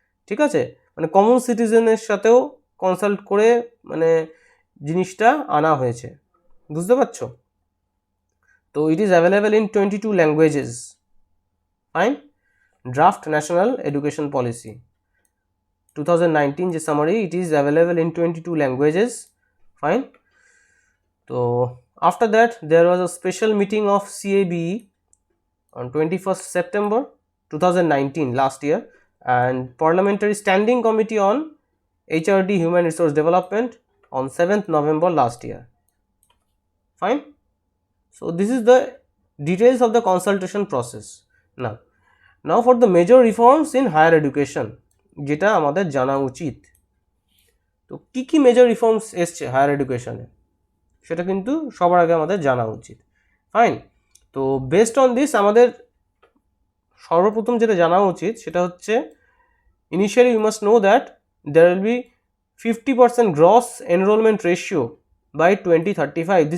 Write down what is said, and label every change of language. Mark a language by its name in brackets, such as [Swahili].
[Bangla] ঠিক আছে, মানে কমন সিটিজেনের সাথেও কনসাল্ট করে মানে জিনিসটা আনা হয়েছে, বুঝতে পারছো? [English] তো it is available in 22 languages. Fine, draft national education policy 2019 যে summary, it is available in 22 languages. Fine, তো after that there was a special meeting of CABE on 21st September 2019 last year, and Parliamentary Standing Committee on HRD Human Resource Development on 7th November last year. Fine, so this is the details of the consultation process. Now for the major reforms in higher education, [Bangla] যেটা আমাদের জানা উচিত। তো কি major reforms এসছে higher এডুকেশনে সেটা কিন্তু সবার আগে আমাদের জানা উচিত। [English] fine, তো based on this [Bangla] আমাদের সর্বপ্রথম যেটা জানা উচিত সেটা হচ্ছে, [English] Initially you must know that there will be 50% gross enrolment ratio by 2035.